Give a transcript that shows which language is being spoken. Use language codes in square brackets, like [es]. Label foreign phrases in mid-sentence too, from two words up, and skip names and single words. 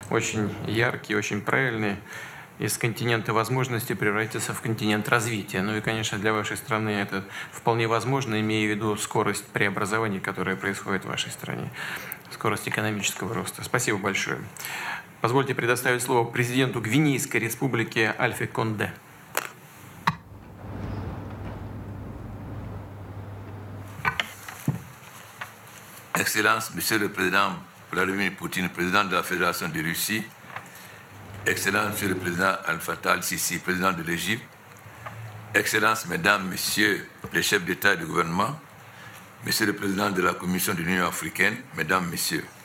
[ru] очень яркий, очень правильный. Из континента возможностей превратиться в континент развития. Ну и, конечно, для вашей страны это вполне возможно, имея в виду скорость преобразований, которая происходит в вашей стране, скорость экономического роста. Спасибо большое. Позвольте предоставить слово президенту Гвинейской республики Альфе Конде. [fr] Excellence, Monsieur le Président Vladimir Poutine, président de la Fédération de Russie, Excellence, Monsieur le Président Al-Fattah al-Sisi, président de l'Égypte, Excellence, Mesdames, Messieurs les chefs d'État et de gouvernement, Monsieur le Président de la Commission de l'Union africaine, Mesdames, Messieurs.